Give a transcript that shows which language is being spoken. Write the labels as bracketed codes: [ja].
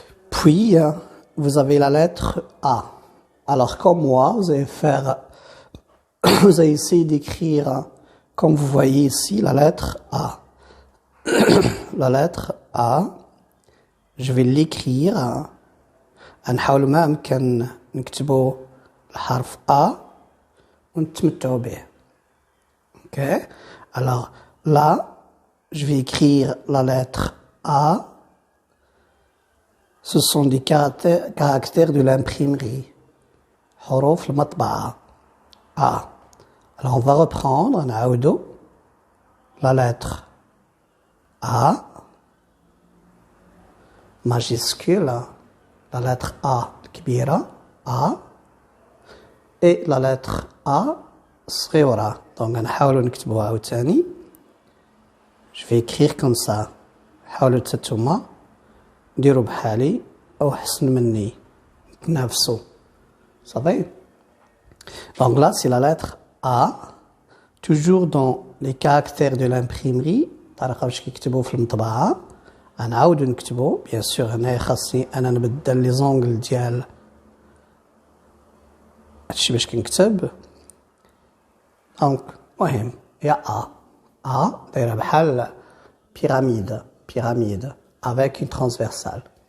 [fr] Puis, vous avez la lettre A. Alors, comme moi, vous allez essayer d'écrire, comme vous voyez ici, la lettre A. la lettre A, je vais l'écrire. [ar] نحاول ما أمكن نكتبو الحرف A ونتمتعوا به. Ok? [fr] Alors là, je vais écrire la lettre A. Ce sont des caractères de l'imprimerie. [ar] حروف المطبعة. A. [fr] Alors on va reprendre, [ar] نعاودو. [fr] La lettre A, majuscule, la lettre A كبيرة, A, et la lettre A صغيرة. [ar] Donc نحاولوا نكتبوها عاوتاني. [fr] Je vais écrire comme ça. [ar] حاولوا تتوما ديروا بحالي أو حسن مني. نتنافسوا. صافي. [fr] Donc là c'est la lettre A. Toujours dans les caractères de l'imprimerie. [ar] طريقة باش كيكتبوا في المطبعة. غنعاودو نكتبو. [fr] Bien sûr [ar] هنايا خاصني أنا نبدل لي زونغل ديال هادشي باش كنكتب. دونك مهم هي A. [fr] A [ar] دايرة بحال [fr] pyramide avec une transversale.